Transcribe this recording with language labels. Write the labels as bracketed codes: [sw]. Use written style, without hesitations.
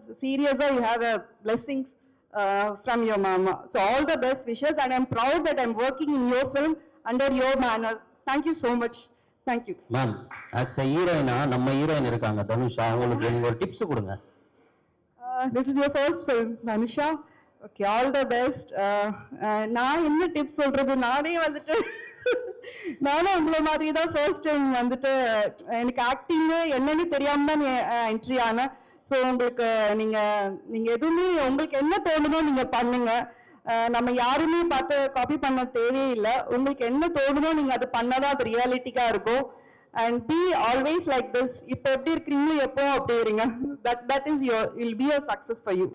[en] Seriously, you have a blessings from your mama. So all the best wishes, and I'm proud that I'm working in your film under your banner. Thank you so much. Thank you. [ta] Ma'am, as a ஹீரோயினா நம்ம heroine இருக்காங்க தனுஷா, அவங்களுக்கு நீங்க ஒரு tips கொடுங்க. [en] This is your first film, Dhanusha. Okay, all the best. [ta] நான் என்ன tips சொல்றது, நானே வந்துட்டு நானும் உங்களை மாதிரி தான் ஃபர்ஸ்ட் டைம் வந்துட்டு எனக்கு ஆக்டிங் என்னன்னு தெரியாம தான் என்ட்ரி ஆனேன். ஸோ உங்களுக்கு நீங்க எதுவுமே உங்களுக்கு என்ன தோணுதோ நீங்க பண்ணுங்க. நம்ம யாருமே பார்த்து காப்பி பண்ண தேவையில்லை. உங்களுக்கு என்ன தோணுதோ நீங்க அது பண்ணாதான் அது ரியாலிட்டிக்கா இருக்கும். [en] And be always like this. [ta] இப்போ எப்படி இருக்கீங்களோ எப்போ அப்படி இருங்க. [en] That is your will be a success for you.